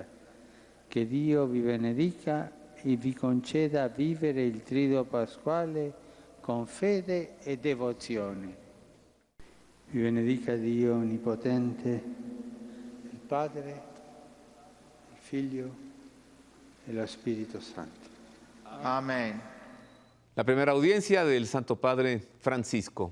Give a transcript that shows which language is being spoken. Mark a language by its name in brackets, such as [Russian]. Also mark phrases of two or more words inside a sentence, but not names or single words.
[Italian] Che Dio vi benedica e vi conceda vivere il triduo pasquale con fede e devozione. Vi benedica Dio Onnipotente, il Padre, il Figlio e lo Spirito Santo. [Spanish] Amén. La primera audiencia del Santo Padre Francisco.